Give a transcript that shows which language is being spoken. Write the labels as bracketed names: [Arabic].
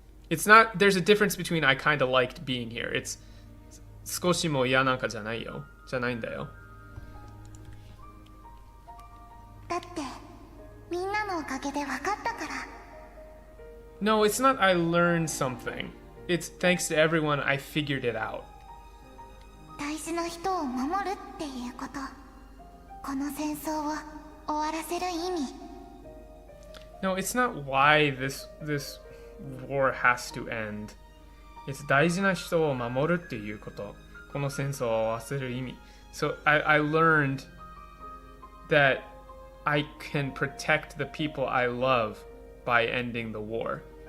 [English] It's not, there's a difference between I kind of liked being here. It's [Japanese] 少しも嫌なんかじゃないよ。じゃないんだよ。だってみんなのおかげで分かったから。 [English] No, it's not I learned something. It's thanks to everyone I figured it out. [Japanese] 大事な人を守るっていうこと、この戦争を終わらせる意味。 [English] No, it's not why this war has to end. It's [Japanese] 大事な人を守るっていうこと。この戦争を終わらせる意味。 [English] So I learned that I can protect the people I love by ending the war.